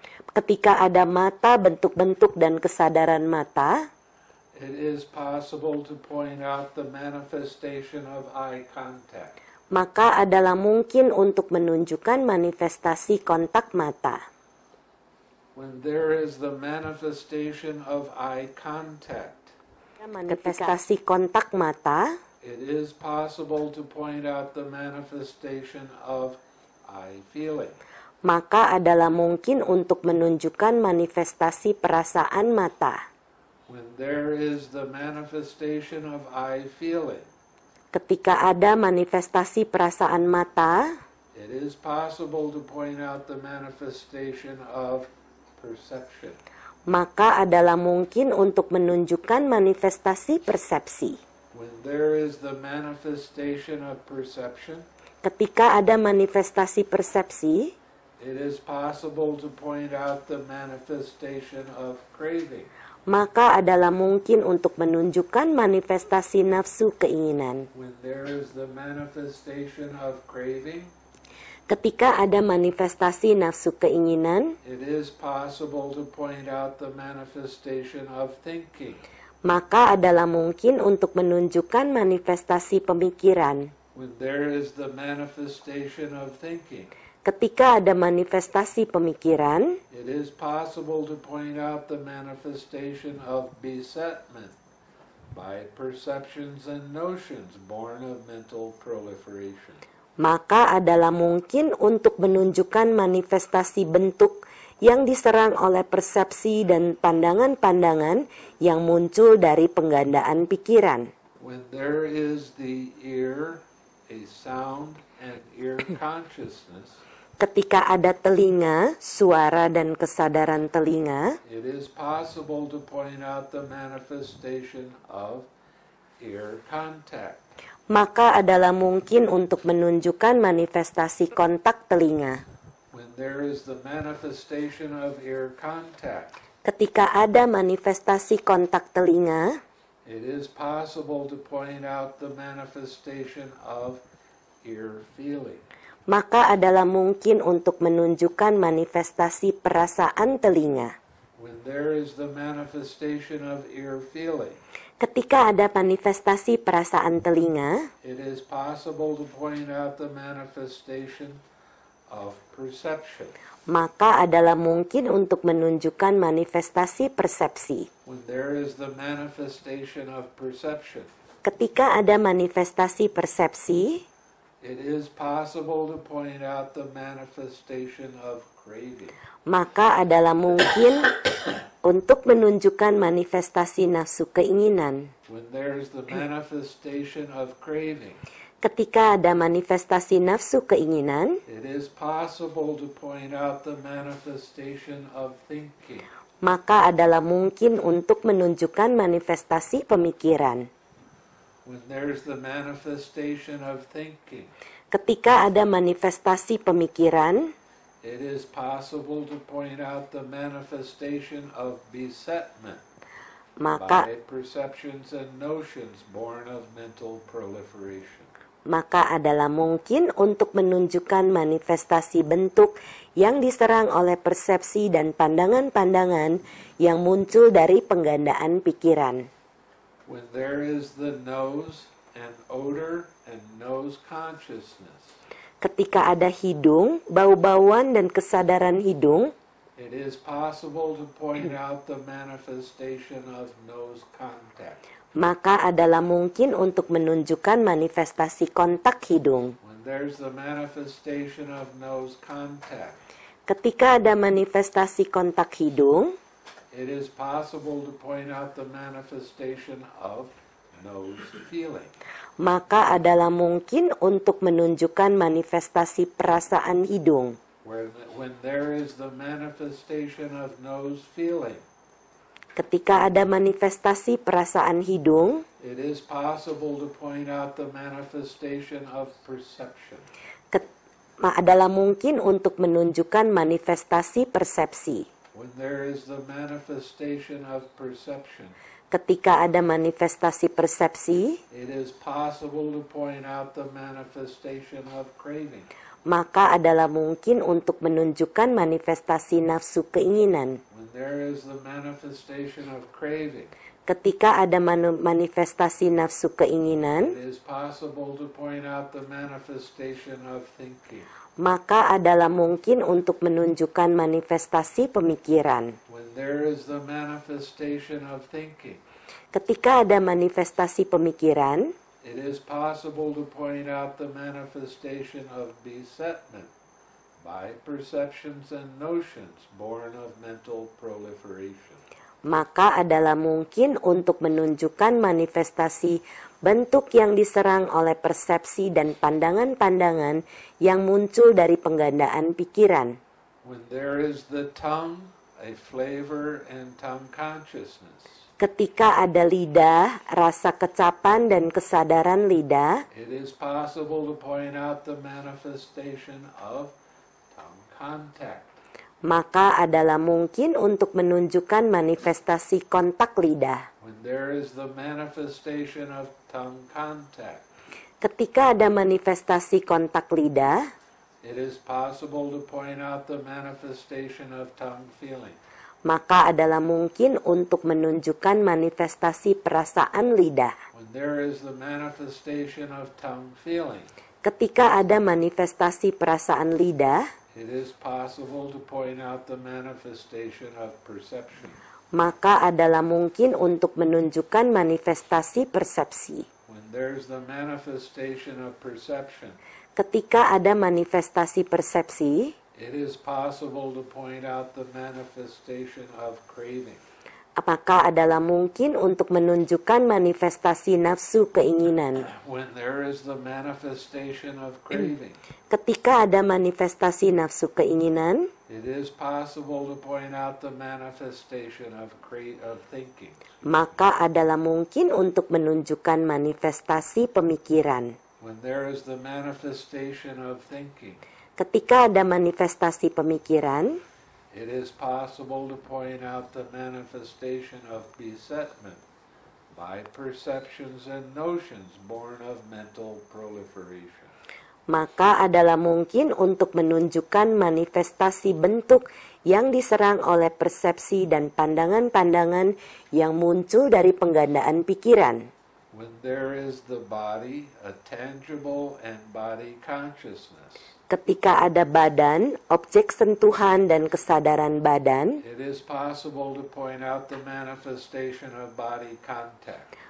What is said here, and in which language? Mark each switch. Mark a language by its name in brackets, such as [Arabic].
[Indonesian] Ketika ada mata, bentuk-bentuk, dan kesadaran mata, [English] it is possible to point out the manifestation of eye contact. [Indonesian] maka adalah mungkin untuk menunjukkan manifestasi kontak mata. [English] When there is the manifestation of eye contact, [Indonesian] Manifestasi kontak mata, [English] it is possible to point out the manifestation of eye feeling. [Indonesian] maka adalah mungkin untuk menunjukkan manifestasi perasaan mata. [English] When there is the manifestation of eye feeling, [Indonesian] Ketika ada manifestasi perasaan mata, [English] it is possible to point out the manifestation of perception. [Indonesian] maka adalah mungkin untuk menunjukkan manifestasi persepsi. [English] When there is the manifestation of perception, [Indonesian] Ketika ada manifestasi persepsi, [English] it is possible to point out the manifestation of craving. [Indonesian] maka adalah mungkin untuk menunjukkan manifestasi nafsu keinginan. [English] When there is the manifestation of craving, [Indonesian] Ketika ada manifestasi nafsu keinginan, [English] it is possible to point out the manifestation of thinking. [Indonesian] maka adalah mungkin untuk menunjukkan manifestasi pemikiran. [English] When there is the manifestation of thinking, [Indonesian] Ketika ada manifestasi pemikiran, [English] it is possible to point out the manifestation of besetment by perceptions and notions born of mental proliferation. [Indonesian] maka adalah mungkin untuk menunjukkan manifestasi bentuk yang diserang oleh persepsi dan pandangan-pandangan yang muncul dari penggandaan pikiran. [English] When there is the ear, a sound, and ear consciousness, [Indonesian] Ketika ada telinga, suara, dan kesadaran telinga, [English] it is possible to point out the manifestation of ear contact. [Indonesian] maka adalah mungkin untuk menunjukkan manifestasi kontak telinga. [English] When there is the manifestation of ear contact, [Indonesian] Ketika ada manifestasi kontak telinga, [English] it is possible to point out the manifestation of ear feeling. [Indonesian] maka adalah mungkin untuk menunjukkan manifestasi perasaan telinga. [English] When there is the manifestation of ear feeling, [Indonesian] Ketika ada manifestasi perasaan telinga, [English] it is possible to point out the manifestation of perception. [Indonesian] maka adalah mungkin untuk menunjukkan manifestasi persepsi. [English] When there is the manifestation of perception, [Indonesian] Ketika ada manifestasi persepsi, [English] it is possible to point out the manifestation of craving. [Indonesian] maka adalah mungkin untuk menunjukkan manifestasi nafsu keinginan. [English] When there is the manifestation of craving, [Indonesian] Ketika ada manifestasi nafsu keinginan, [English] it is possible to point out the manifestation of thinking. [Indonesian] maka adalah mungkin untuk menunjukkan manifestasi pemikiran. [English] When there is the manifestation of thinking, [Indonesian] Ketika ada manifestasi pemikiran, [English] it is possible to point out the manifestation of besetment [Indonesian] maka [English] by perceptions and notions born of mental proliferation. [Indonesian] maka adalah mungkin untuk menunjukkan manifestasi bentuk yang diserang oleh persepsi dan pandangan-pandangan yang muncul dari penggandaan pikiran. [English] When there is the nose and odor and nose consciousness, [Indonesian] Ketika ada hidung, bau-bauan dan kesadaran hidung, [English] it is possible to point out the manifestation of nose contact. [Indonesian] maka adalah mungkin untuk menunjukkan manifestasi kontak hidung. [English] When there's the manifestation of nose contact, [Indonesian] Ketika ada manifestasi kontak hidung, [English] it is possible to point out the manifestation of nose feeling. [Indonesian] maka adalah mungkin untuk menunjukkan manifestasi perasaan hidung. [English] When there is the manifestation of nose feeling, [Indonesian] Ketika ada manifestasi perasaan hidung, [English] it is possible to point out the manifestation of perception. [Indonesian] adalah mungkin untuk menunjukkan manifestasi persepsi. [English] When there is the manifestation of perception, [Indonesian] Ketika ada manifestasi persepsi, [English] it is possible to point out the manifestation of craving. [Indonesian] maka adalah mungkin untuk menunjukkan manifestasi nafsu keinginan. [English] When there is the manifestation of craving, [Indonesian] Ketika ada manifestasi nafsu keinginan, [English] it is possible to point out the manifestation of thinking. [Indonesian] maka adalah mungkin untuk menunjukkan manifestasi pemikiran. [English] When there is the manifestation of thinking, [Indonesian] Ketika ada manifestasi pemikiran, [English] it is possible to point out the manifestation of besetment by perceptions and notions born of mental proliferation. [Indonesian] maka adalah mungkin untuk menunjukkan manifestasi bentuk yang diserang oleh persepsi dan pandangan-pandangan yang muncul dari penggandaan pikiran. [English] When there is the tongue, a flavor, and tongue consciousness, [Indonesian] Ketika ada lidah, rasa kecapan dan kesadaran lidah, [English] it is possible to point out the manifestation of tongue contact. [Indonesian] maka adalah mungkin untuk menunjukkan manifestasi kontak lidah. [English] When there is the manifestation of tongue contact, [Indonesian] Ketika ada manifestasi kontak lidah, [English] it is possible to point out the manifestation of tongue feeling. [Indonesian] maka adalah mungkin untuk menunjukkan manifestasi perasaan lidah. [English] When there is the manifestation of tongue feeling, [Indonesian] Ketika ada manifestasi perasaan lidah, [English] it is possible to point out the manifestation of perception. [Indonesian] maka adalah mungkin untuk menunjukkan manifestasi persepsi. [English] When there's the manifestation of perception, [Indonesian] Ketika ada manifestasi persepsi, [English] it is possible to point out the manifestation of craving. [Indonesian] maka adalah mungkin untuk menunjukkan manifestasi nafsu keinginan. [English] When there is the manifestation of craving, [Indonesian] Ketika ada manifestasi nafsu keinginan, [English] it is possible to point out the manifestation of thinking. [Indonesian] maka adalah mungkin untuk menunjukkan manifestasi pemikiran. [English] When there is the manifestation of thinking, [Indonesian] Ketika ada manifestasi pemikiran, [English] it is possible to point out the manifestation of besetment by perceptions and notions born of mental proliferation. [Indonesian] maka adalah mungkin untuk menunjukkan manifestasi bentuk yang diserang oleh persepsi dan pandangan-pandangan yang muncul dari penggandaan pikiran. [English] When there is the body, a tangible and body consciousness, [Indonesian] Ketika ada badan, objek sentuhan dan kesadaran badan, [English] it is possible to point out the manifestation of body contact.